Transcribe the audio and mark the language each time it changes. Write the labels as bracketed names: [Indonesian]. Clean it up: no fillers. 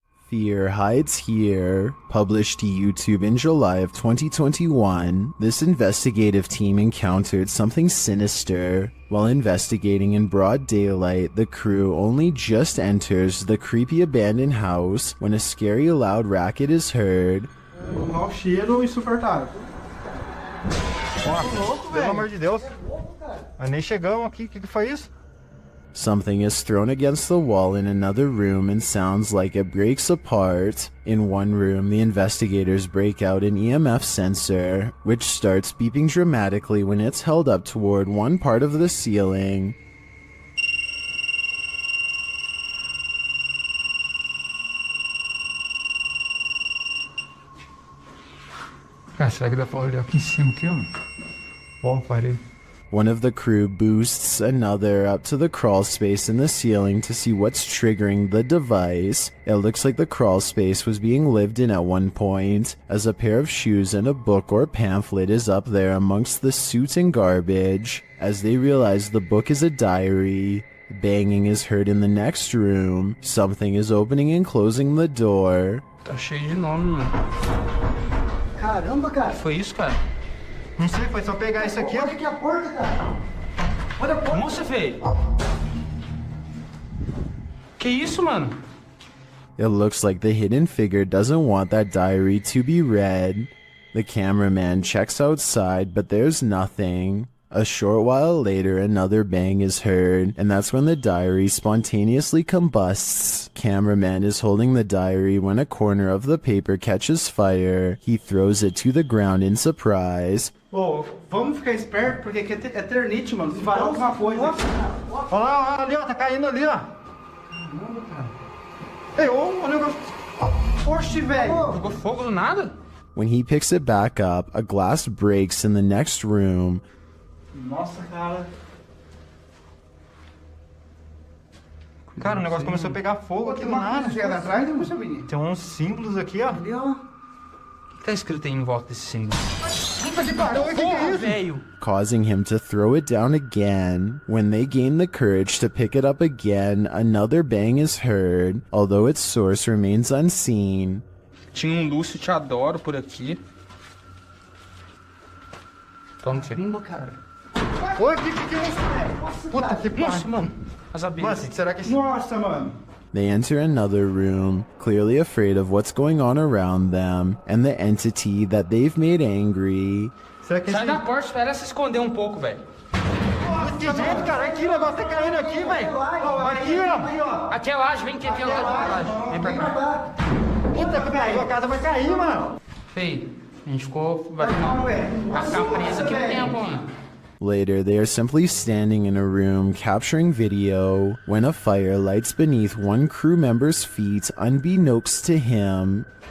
[English] Fear Hides Here, published to YouTube in July of 2021, this investigative team encountered something sinister. While investigating in broad daylight, the crew only just enters the creepy abandoned house when a scary loud racket is heard. [Portuguese] Mau cheiro insuportável. Nossa, pelo amor de Deus. Nós nem chegamos aqui, o que foi isso? [English] Something is thrown against the wall in another room and sounds like it breaks apart. In one room, the investigators break out an EMF sensor, which starts beeping dramatically when it's held up toward one part of the ceiling. [Portuguese] Cara, será que dá pra olhar aqui em cima aqui, ó? Bom, parei. [English] One of the crew boosts another up to the crawl space in the ceiling to see what's triggering the device. It looks like the crawl space was being lived in at one point, as a pair of shoes and a book or pamphlet is up there amongst the soot and garbage. As they realize the book is a diary, banging is heard in the next room. Something is opening and closing the door. [Portuguese] Tá cheio de nome, mano. Caramba, cara. Foi isso, cara? Não sei, foi só pegar isso aqui. Olha aqui a porta, cara. Olha a porta. Nossa, velho. Que isso, mano? [English] It looks like the hidden figure doesn't want that diary to be read. The cameraman checks outside, but there's nothing. A short while later, another bang is heard, and that's when the diary spontaneously combusts. Cameraman is holding the diary when a corner of the paper catches fire. He throws it to the ground in surprise. [Portuguese] Ô, vamos ficar esperto, porque aqui é eternite, mano. Se varar alguma coisa. Olha lá, ali, ó, tá caindo ali, ó. Caramba, cara. Ei, ô, o negócio. Oxe, velho. Jogou fogo do nada? [English] When he picks it back up, a glass breaks in the next room. [Portuguese] Nossa, cara. Cara, o negócio começou a pegar fogo aqui do nada. Tem uns símbolos aqui, ó. Ali, ó. O que tá escrito aí em volta desse símbolo? Puta que pariu, o que é isso? Velho. [English] Causing him to throw it down again. When they gain the courage to pick it up again, another bang is heard, although its source remains unseen. [Portuguese] Tinha Lúcio Te Adoro por aqui. Toma, filho. Cara. Oi, que é isso, velho? Puta que pariu. Nossa, mano. As abelhas. Mano, será que... Nossa, mano. [English] They enter another room, clearly afraid of what's going on around them, and the entity that they've made angry. [Portuguese] Sai da porta, espera se esconder um pouco, velho. Que jeito, cara? Aqui, o negócio tá caindo aqui, velho. Aqui, ó. Aqui é laje, vem aqui, ó. Laje. Vem pra cá. Puta que pariu, a casa vai cair, mano. Feio, a gente vai ficar preso aqui um tempo, mano. [English] Later, they are simply standing in a room capturing video when a fire lights beneath one crew member's feet unbeknownst to him.